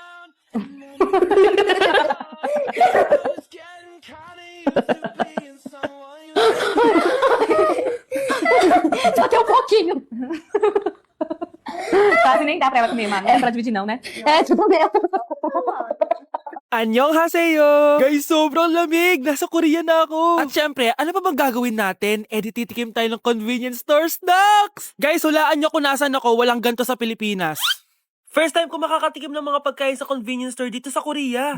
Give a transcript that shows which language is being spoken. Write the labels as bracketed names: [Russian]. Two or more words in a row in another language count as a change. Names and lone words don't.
[Portuguese] Só tem um pouquinho. Quase nem dá pra ela comer, Mar. Não dá pra dividir não, né? É, tudo meu. [Filipino] Annyeonghaseyo! Guys, sobrang lamig! Nasa Korea na ako! At syempre, ano pa bang gagawin natin? Eh di titikim tayo ng [English] convenience store snacks! [Filipino] Guys, hulaan nyo kung nasan ako, walang ganto sa Pilipinas. [English] First time [Filipino] ko makakatikim ng mga pagkain sa convenience store dito sa Korea.